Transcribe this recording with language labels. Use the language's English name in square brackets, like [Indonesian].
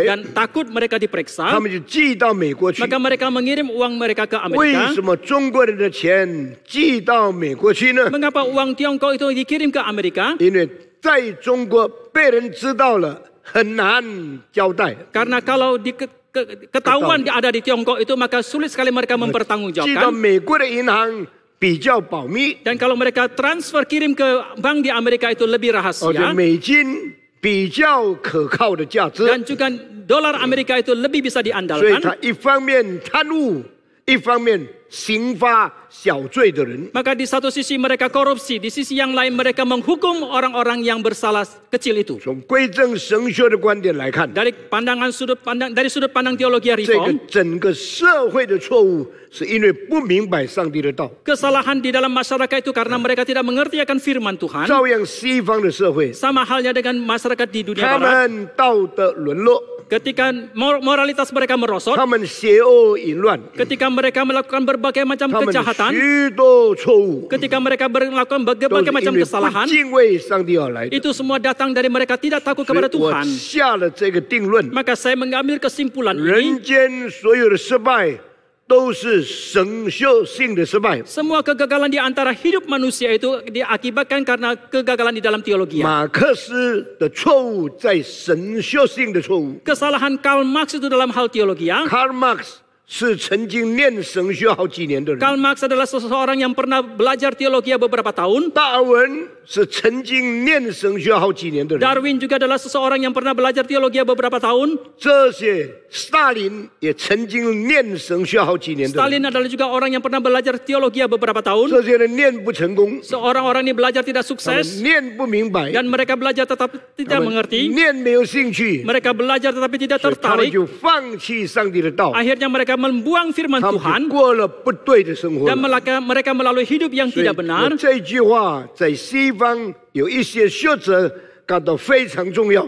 [Indonesian] dan takut mereka diperiksa, [Chinese] 们就寄到美国去。 [Indonesian] maka mereka mengirim uang mereka ke [Chinese] 为 [Indonesian] Amerika. [Chinese] 什么中国人的钱寄到美国去呢？ [Indonesian] Mengapa uang Tiongkok itu dikirim ke Amerika? [Chinese] 因为在中国被人知道了，很难交代。 [Indonesian] Karena kalau ketahuan ada di Tiongkok itu, maka sulit sekali mereka [Chinese] 寄到 [Indonesian] mempertanggungjawabkan. [Chinese] 美国的银行比较保密， [Indonesian] Dan kalau mereka transfer kirim ke bank di Amerika itu lebih [Chinese] 而且 [Indonesian] rahasia. [Chinese] 美金比较可靠的价值， [Indonesian] Dan juga dolar Amerika itu lebih bisa [Chinese] 所以 [Indonesian] diandalkan. [Chinese] 他一方面贪污，一方面刑罚小罪的人。 [Indonesian] Maka di satu sisi mereka korupsi, di sisi yang lain mereka menghukum orang-orang yang bersalah kecil itu. [Chinese] 从归正神学的观点来看， [Indonesian] Dari sudut pandang teologi reform, [Chinese] 整个社会的错误是因为不明白上帝的道。 [Indonesian] kesalahan di dalam masyarakat itu karena mereka tidak mengerti akan firman Tuhan. [Chinese] 照样西方的社会， [Indonesian] Sama halnya dengan masyarakat di dunia [Chinese] 他 [Indonesian] barat. [Chinese] 们道德沦落， [Indonesian] Ketika moralitas mereka merosot, [Chinese] 他们邪恶淫乱， [Indonesian] ketika mereka melakukan berbagai macam [Chinese] 他们 [Indonesian] kejahatan, [Chinese] 许多错误 [Indonesian] ketika mereka melakukan [Chinese] 都 [Indonesian] berbagai [Chinese] 是 [Indonesian] macam [Chinese] 因为不 [Indonesian] kesalahan, [Chinese] 敬畏上帝而来的。 [Indonesian] itu semua datang dari mereka tidak takut [Chinese] 所以 [Indonesian] kepada [Chinese] 我 [Indonesian] Tuhan. [Chinese] 下了这个定论： [Indonesian] Maka saya mengambil kesimpulan [Chinese] 人 [Indonesian] ini, [Chinese] 间所有的失败都是神学性的失败。 [Indonesian] semua kegagalan di antara hidup manusia itu diakibatkan karena kegagalan di dalam teologi. [Chinese] 马克思的错误在神学性的错误。 [Indonesian] Kesalahan Karl Marx itu dalam hal teologi. [Chinese] Karl Marx 是曾经念神学好几年的人， [Indonesian] Karl Marx adalah seseorang yang pernah belajar teologi beberapa tahun. [Chinese] 达尔文是曾经念神学好几年的人， [Indonesian] Darwin juga adalah seseorang yang pernah belajar teologi beberapa tahun. [Chinese] 这些斯大林也曾经念神学好几年的人， [Indonesian] Stalin adalah juga orang yang pernah belajar teologi beberapa tahun. [Chinese] 这些人念不成功， [Indonesian] Seorang-orang ini belajar tidak sukses [Chinese] 念不明白， [Indonesian] dan mereka belajar tetapi [Chinese] 他 [Indonesian] tidak [Chinese] 们 [Indonesian] mengerti. [Chinese] 念没有兴趣， [Indonesian] Mereka belajar tetapi tidak [Chinese] 所以他们就放弃上帝的道， [Indonesian] Akhirnya mereka membuang firman [Chinese] 他们 [Indonesian] Tuhan [Chinese] 就过了不对的生活 [Indonesian] dan [Chinese] 了。 [Indonesian] mereka melalui hidup yang [Chinese] 所以 [Indonesian] tidak benar. [Chinese] 我这句话在西方有一些学者感到非常重要，